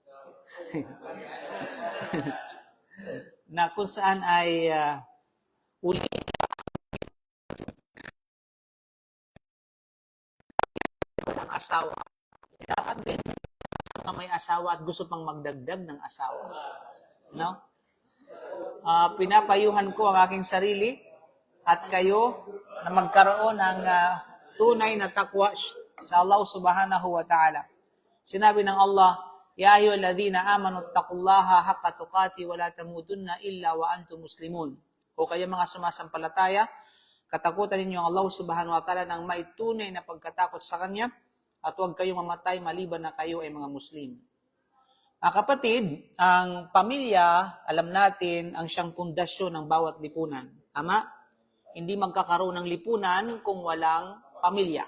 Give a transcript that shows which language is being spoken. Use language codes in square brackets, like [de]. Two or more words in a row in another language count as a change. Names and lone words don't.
[tl] Na kung saan ay uli ng asawa. Dapat din may asawa at gusto pang magdagdag ng asawa. No? Pinapayuhan ko ang aking sarili at kayo na magkaroon ng tunay na takwa sa Allah [ar] سبحانه وتعالى. [tl] Sinabi ng Allah, [ar] يا أيها الذين آمنوا اتقوا الله حق تقاته ولا تموتن إلا وأنتم مسلمون. [tl] O kayo mga sumasampalataya, katakutan ninyo ang Allah [ar] سبحانه وتعالى [tl] ng may tunay na pagkatakot sa Kanya at huwag kayong mamatay maliban na kayo ay mga Muslim. Mga kapatid, ang pamilya, alam natin, ang siyang pundasyon ng bawat lipunan. Tama? Hindi magkakaroon ng lipunan kung walang pamilya.